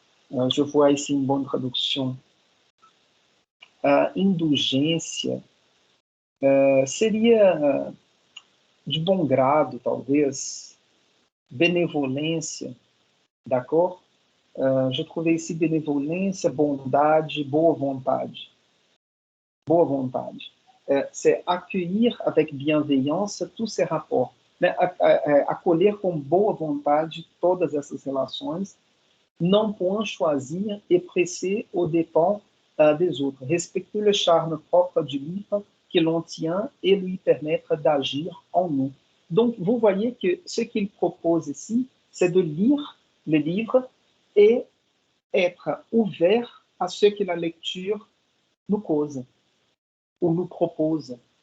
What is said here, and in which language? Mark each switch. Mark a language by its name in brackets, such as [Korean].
[French] Je vois ici une bonne traduction. [Portuguese] Indulgência seria de bom grado, talvez, benevolência, [French] d'accord? Je trouvais ici [Portuguese] benevolência, bondade, boa vontade. Boa vontade. [French] C'est accueillir avec bienveillance tous ces rapports, [Portuguese] né? Acolher com boa vontade todas essas relações, não [French] point choisir et presser aux dépens des autres. Respecter le charme propre du livre que l'on tient et lui permettre d'agir en nous. Donc, vous voyez que ce qu'il propose ici, c'est de lire le livre et être ouvert à ce que la lecture nous cause ou nous propose.